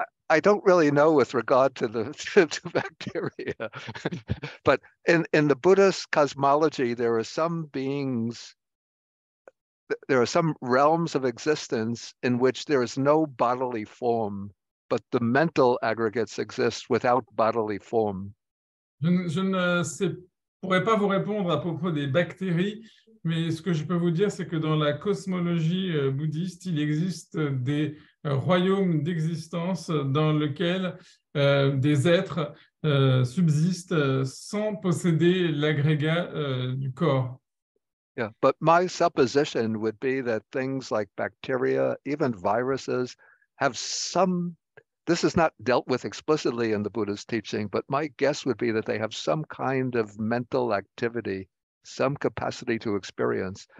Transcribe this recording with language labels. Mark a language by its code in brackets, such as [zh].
[en] I don't really know with regard to the to bacteria, but in the Buddhist cosmology, there are some beings, there are some realms of existence in which there is no bodily form, but the mental aggregates exist without bodily form. [fr] Je ne pourrais pas vous répondre à propos des bactéries, mais ce que je peux vous dire, c'est que dans la cosmologie bouddhiste, il existe des royaumes d'existence dans lesquels des êtres subsistent sans posséder l'agrégat du corps. [en] Yeah, but my supposition would be that things like bacteria, even viruses, have some, this is not dealt with explicitly in the Buddha's teaching, but my guess would be that they have some kind of mental activity, some capacity to experience.